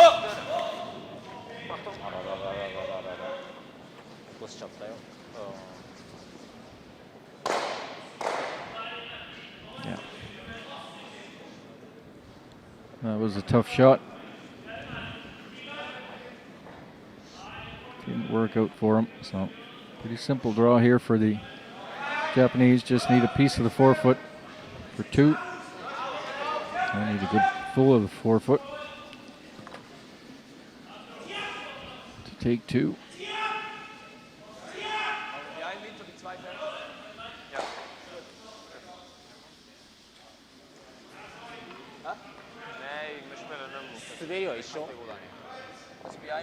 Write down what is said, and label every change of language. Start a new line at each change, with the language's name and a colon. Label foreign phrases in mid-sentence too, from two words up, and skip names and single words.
Japanese: 落としちゃったよ。
English: Yeah. That was a tough shot. Didn't work out for him. So pretty simple draw here for the Japanese. Just need a piece of the forefoot for 2. I need a good full of the forefoot to take 2.
Dutch: Nee, we spelen nummer.
Japanese: 滑りは一緒。 SBI?